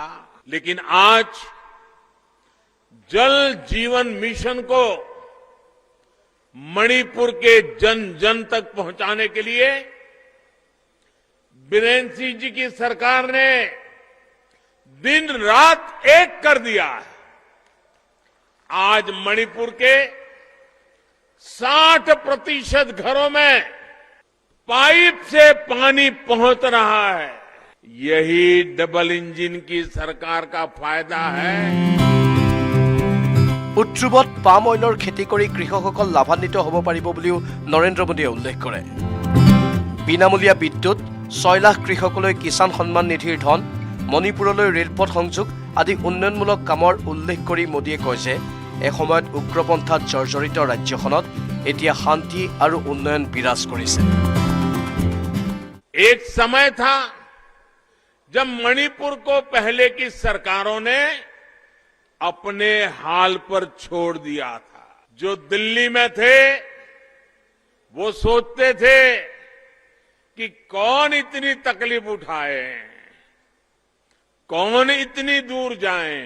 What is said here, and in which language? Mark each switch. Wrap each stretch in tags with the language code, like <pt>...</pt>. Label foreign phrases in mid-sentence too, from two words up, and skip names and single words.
<hi>लेकिन आज जल जीवन मिशन को मणिपुर के जन जन तक पहुंचाने के लिए बीरेन सिंह जी की सरकार ने दिन रात एक कर दिया है। आज मणिपुर के 60% घरों में पाइप से पानी पहुंच रहा है। यही</hi> <en>double engine</en> <hi>की सरकार का फायदा है।</hi> <as>উৎসৱত</as> <en>palm oilৰ</en> <as>খেতি কৰি কৃষকসকল লাভান্বিত হ'ব পাৰিব বুলিও নৰেন্দ্ৰ মোদীয়ে উল্লেখ কৰে। বিনামূলীয়া বিদ্যুৎ, 6 লাখ কৃষকলৈ কিষাণ সন্মান নিধিৰ ধন, মণিপুৰলৈ ৰেলপথ সংযোগ আদি উন্নয়নমূলক কামৰ উল্লেখ কৰি মোদীয়ে কয় যে এসময়ত উগ্ৰপন্থাত জৰ্জৰিত ৰাজ্যখনত এতিয়া শান্তি আৰু উন্নয়ন বিৰাজ কৰিছে।</as> <hi>एक समय था जब मणिपुर को पहले की सरकारों ने अपने हाल पर छोड़ दिया था। जो दिल्ली में थे वो सोचते थे कि कौन इतनी तकलीफ उठाए, कौन इतनी दूर जाए।</hi>